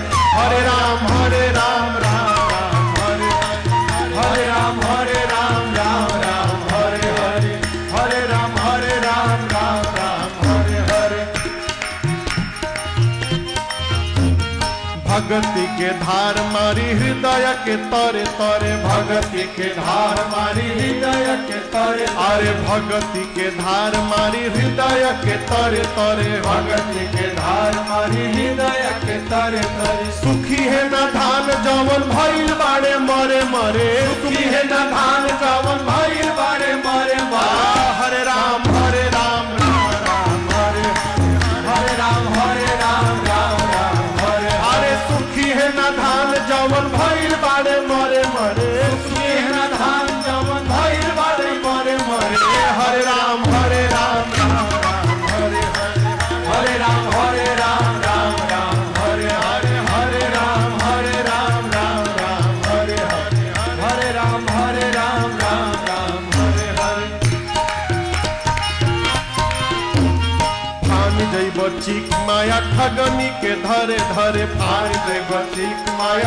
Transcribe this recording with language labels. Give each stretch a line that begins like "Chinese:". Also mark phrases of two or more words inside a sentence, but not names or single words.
Sanskrit: हरे राम राम हरे हरे राम राम हरे हरे राम राम हरे हरे
Bhojpuri: भगति के धार मारी हृदय के तरे तरे भगति के धार मारी हृदय के तरे अरे भगति के धार मारी हृदय के तरे तरे भगति के धार मारी हृदय के तरे तरे सुखी है न धान जवन भइल बाड़े मरे मरे सुखी है न धान जवन भइल बाड़े मरे मरे
Sanskrit: हरे राम हरे
Bhojpuri: सुखी है न धान जवन भइल बाड़े मरे मरे सुखी है न धान जवन भइल बाड़े मरे मरे
Sanskrit: हरे राम हरे राम
Bhojpuri: हरे हरे राम राम जैब चिक माया ठगनी के धरे धरे फान जैब चिक माया